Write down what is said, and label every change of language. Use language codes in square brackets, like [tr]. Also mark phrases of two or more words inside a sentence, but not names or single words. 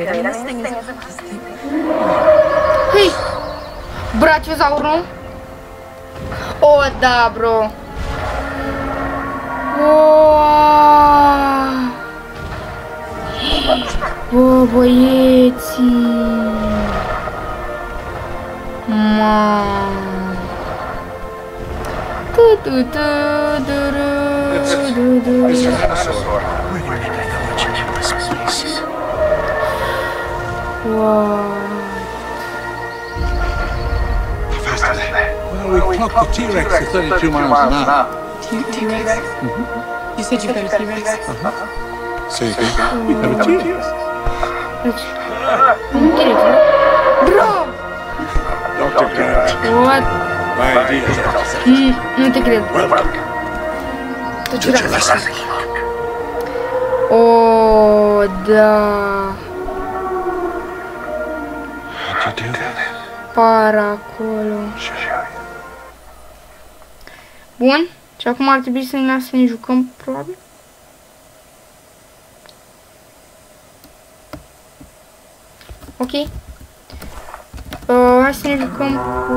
[ro] Hei! Brachiozaur, nu? Da, bro! Băieții! [en] Mr. Dinosaur, where did I go with you in this place? How fast are they? Well, we clocked the T-Rex at 32 miles an hour. T-Rex? You said you've got a T-Rex? Say again? We have a T-Rex. Bro! Dr. Grant. What? My idea. [ro] Nu te cred. [en] Did you listen? [ro] Da. [en] How'd you do that? [ro] apară acolo. Bun. Și acum ar trebui să ne lasă să ne jucăm, probabil. Ok. Hai să ne jucăm cu...